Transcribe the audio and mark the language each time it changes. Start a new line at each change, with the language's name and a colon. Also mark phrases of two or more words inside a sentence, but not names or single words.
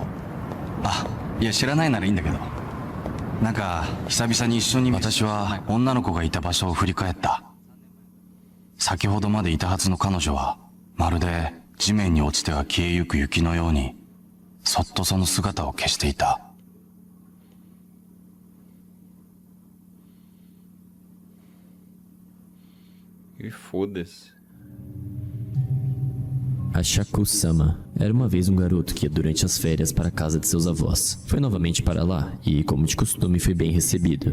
Japanese: あ、いや知らないならいいんだけど。なんか久々に一緒に。私は女の子がいた場所を振り返った。先ほどまでいたはずの彼女はまるで地面に落ちては消えゆく雪のようにそっとその姿を消していた。
Portuguese: E foda-se. Hashaku-sama era uma vez um garoto que ia durante as férias para a casa de seus avós. Foi novamente para lá e, como de costume, foi bem recebido.